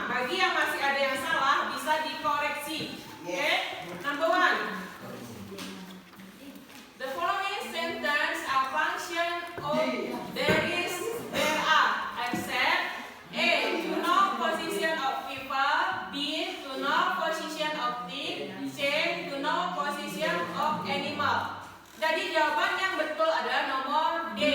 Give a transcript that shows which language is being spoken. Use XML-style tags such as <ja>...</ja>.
<id>Bagi yang masih ada yang salah, bisa dikoreksi.</id> <en>Okay? Number 1. The following sentence are function of there is, there are, except A. To know position of people, B. To know position of thing, C. To know position of animal.</en> <id>Jadi jawaban yang betul adalah nomor D.</id>